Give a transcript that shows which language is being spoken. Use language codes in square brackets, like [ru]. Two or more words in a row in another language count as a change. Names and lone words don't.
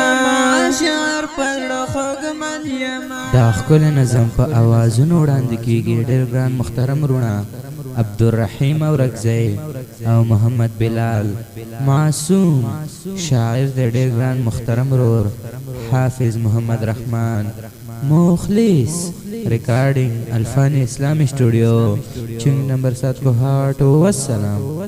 [ps] دا ښکلی نظم په اوازونو وړاندې کیږي ډېر ګران محترم وروڼه عبدالرحیم اورکزی او محمد بلال معصوم شاعر د ډېر ګران محترم ورور حافظ محمد رحمان مخلص ریکارڈنگ الفانی اسلامی اسٹوڈیو چنگ نمبر 7 کو ہاٹ والسلام